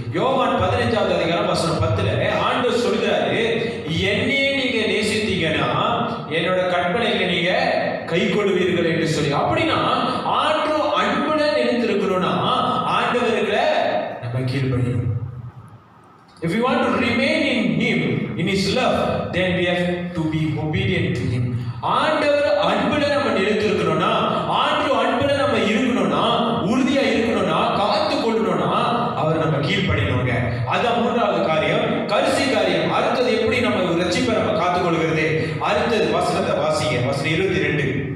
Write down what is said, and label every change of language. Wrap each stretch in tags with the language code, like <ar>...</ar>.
<ta>யோவான் 15வது அதிகாரம் வசனம் 10ல ஆண்டவர் சொல்கிறாரு, என்னையே நீங்க நேசித்தீங்கன்னா என்னோட கற்பனைகளை நீங்க கை கொள்வீர்கள் என்று சொல்லி. அப்படின்னா ஆண்டவர் அன்புல நிலைத்திருக்கணும்னா ஆண்டவர்களை நம்ம கீழ்ப்படியணும்.</ta> <en>If we want to remain in him, in his love, then we have to be obedient to him.</en> <ta>ஆண்டவர் அன்புல நம்ம நிலைத்திருக்கணும்னா, ஆண்டவர் அன்புல நம்ம இருக்கணும்னா, உறுதியா இருக்கணும்னா, காத்து கொள்ளணும்னா அவர் நம்ம கீழ்ப்படியணுங்க. அதான் மூன்றாவது காரியம். கடைசி காரியம், அடுத்தது எப்படி நம்ம ரட்சிப்பை நம்ம காத்துக் கொள்கிறது. அடுத்தது வசனத்தை வாசிங்க, வசனம் 22.</ta>